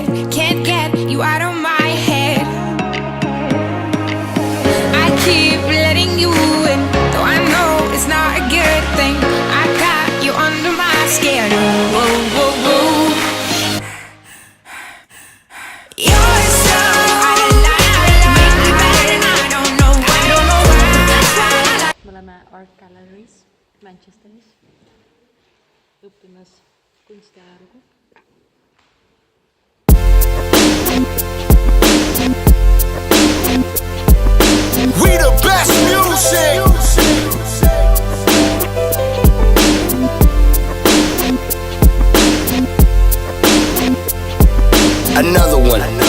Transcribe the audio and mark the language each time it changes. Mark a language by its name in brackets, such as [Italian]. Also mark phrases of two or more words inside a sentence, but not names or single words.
[English] Can't get you out of my head. I keep letting you in, though I know it's not a good thing. I got you under my skin. Whoa, whoa, whoa. You're so out of line. Make me bad and I don't know why. That's why I like. [Estonian] Me oleme Art Galleries Manchesteris õppimas kunstiajalugu. [English] We the best music. Another one.